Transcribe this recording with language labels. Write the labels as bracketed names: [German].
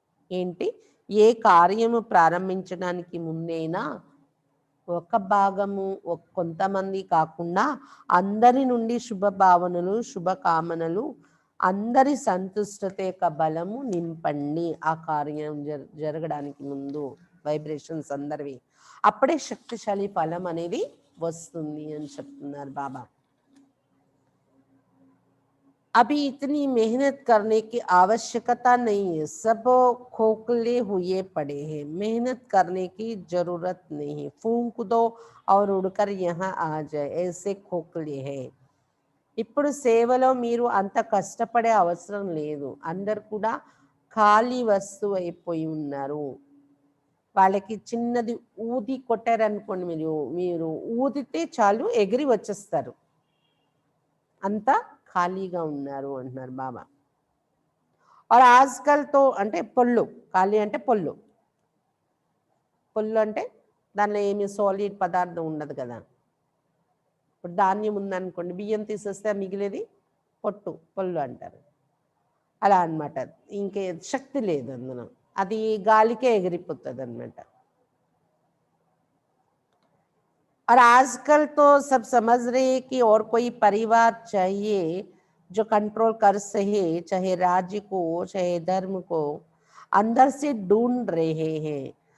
[Telugu] ఏంటి, ఏ కార్యము ప్రారంభించడానికి ముందైనా ఒక భాగము కొంతమంది కాకుండా అందరి నుండి శుభభావనలు శుభకామనలు, అందరి సంతుష్టత యొక్క బలము నింపండి ఆ కార్యం జరగడానికి ముందు. వైబ్రేషన్స్ అందరివి, అప్పుడే శక్తిశాలి ఫలం అనేది వస్తుంది అని చెప్తున్నారు బాబా. [Hindi] अभी इतनी मेहनत करने की आवश्यकता नहीं है, सब खोखले हुए पड़े हैं, मेहनत करने की जरूरत नहीं है, फूंक दो और उड़कर यहाँ आ जाए, ऐसे खोखले हैं. [Telugu] ఇప్పుడు సేవలో మీరు అంత కష్టపడే అవసరం లేదు, అందరు కూడా ఖాళీ వస్తువు అయిపోయి ఉన్నారు. వాళ్ళకి చిన్నది ఊది కొట్టారనుకోండి, మీరు ఊదితే చాలు ఎగిరి వచ్చేస్తారు, అంతా ఖాళీగా ఉన్నారు అంటున్నారు బాబా. [Hindi] और आजकल तो [Telugu] అంటే పొల్లు, ఖాళీ అంటే పొల్లు. పొల్లు అంటే దానిలో ఏమి సాలిడ్ పదార్థం ఉండదు కదా. ఇప్పుడు ధాన్యం ఉందనుకోండి, బియ్యం తీసేస్తే మిగిలేది పొట్టు, పొల్లు అంటారు. అలా అన్నమాట, ఇంకే శక్తి లేదు అందులో, అది గాలికే ఎగిరిపోతుంది అన్నమాట. [Hindi] और आजकल तो सब समझ रहे हैं कि और कोई परिवार चाहिए जो कंट्रोल कर सके, चाहे राज्य को चाहे धर्म को, अंदर से ढूंढ रहे हैं.